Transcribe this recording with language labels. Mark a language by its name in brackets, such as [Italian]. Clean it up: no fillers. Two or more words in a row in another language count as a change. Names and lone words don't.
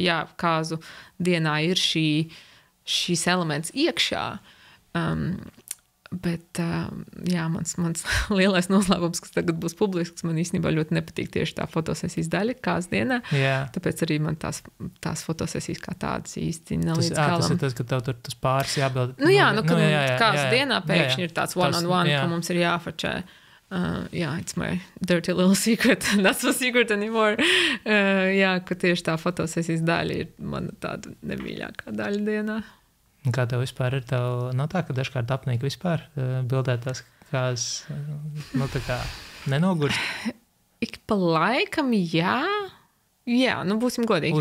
[Latvian] Jā, kāzu dienā ir šīs elements iekšā, bet mans lielais noslēpums, kas tagad būs publisks, man īstenībā ļoti nepatīk tieši tā fotosesijas daļa kāzu dienā, tāpēc arī man tās fotosesijas kā tādas īsti nav līdz galam. Tas ir tas, ka tev tur tas pāris jābild. Kāzu dienā pēkšņi ir tāds [English] one-on-one, [Latvian] ka mums ir jāfačē. [English] It's my dirty little secret. Not so secret anymore. [Latvian] Ka tieši tā fotosesijas daļa ir mana tāda nemīļākā daļa dienā. Kā tev vispār ir? Tev nav tā, ka dažkārt apnīk vispār bildēt tās kās, tā kā nenogurst? Ik pa laikam, jā. Jā, būsim godīgi.